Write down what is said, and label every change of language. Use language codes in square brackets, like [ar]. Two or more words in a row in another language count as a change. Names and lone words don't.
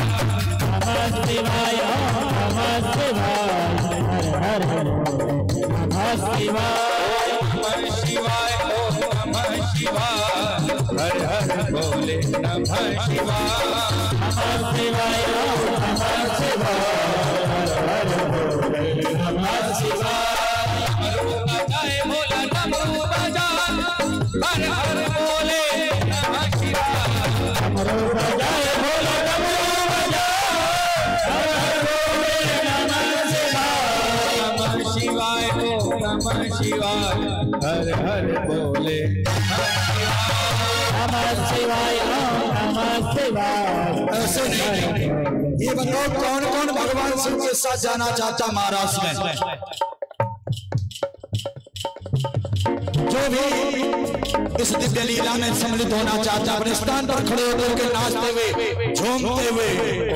[sa] नमः शिवाय, नमः शिवाय, हरे हरे नमः शिवाय, नमः शिवाय, ओम नमः शिवाय, हरे हरे बोले नमः शिवाय, नमः शिवाय, नमः शिवाय, हरे बोले नमः शिवाय, [hi] डमरू बजाए भोला डमरू बजाए, हरे हरे बोले [sa] नमः शिवाय, [hi] डमरू बजाए भोला डमरू बजाए, हरे हरे बोले [sa] नमः शिवाय, नमः शिवाय, ओम नमः शिवाय, हरे हरे बोले नमः शिवाय, नमः शिवाय। [hi] ऐसे नहीं, ये बताओ कौन कौन भगवान शिव के साथ जाना चाहता महाराष्ट्र में? जो भी इस दिव्य लीला में सम्मिलित होना चाहता अपने स्थान पर खड़े होकर के नाचते हुए झूमते हुए।